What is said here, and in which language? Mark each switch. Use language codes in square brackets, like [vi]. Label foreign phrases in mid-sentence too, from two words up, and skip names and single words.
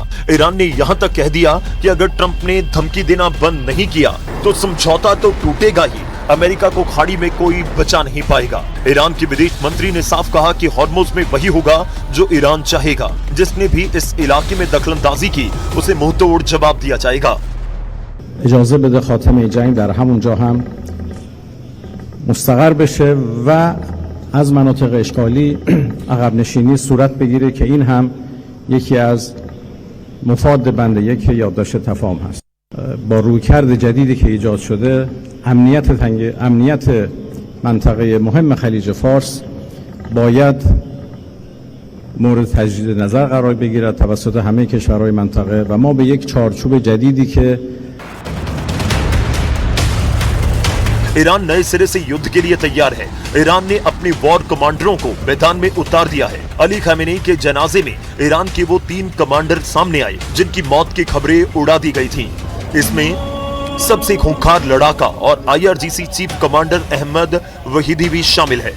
[hi] ईरान ने यहां तक कह दिया कि अगर ट्रंप ने धमकी देना बंद नहीं किया तो समझौता तो टूटेगा ही। अमेरिका को खाड़ी में कोई बचा नहीं पाएगा। ईरान के विदेश मंत्री ने साफ कहा कि हॉर्मुज में वही होगा जो ईरान चाहेगा। जिसने भी इस इलाके में दखलंदाजी की, उसे मुंहतोड़ जवाब दिया जाएगा। [fa] اجازه بده خاتمه جنگ در همونجا هم مستقر بشه و از مناطق اشغالی عقب نشینی صورت بگیره که این هم یکی از مفاد بند یک یادداشت تفاهم هست. با رویکرد جدیدی که ایجاد شده امنیت منطقه مهم خلیج فارس باید مورد تجدید نظر قرار بگیرد توسط همه کشورهای منطقه و ما به یک چارچوب جدیدی که [hi] ईरान नए सिरे से युद्ध के लिए तैयार है। ईरान ने अपने [en] war commanders [hi] को मैदान में उतार दिया है। अली खामेनी के जनाजे में ईरान के वो 3 कमांडर सामने आए जिनकी मौत की खबरें उड़ा दी गई थीं। इसमें सबसे खूंखार लड़ाका और IRGC चीफ कमांडर अहमद वहीदी भी शामिल है।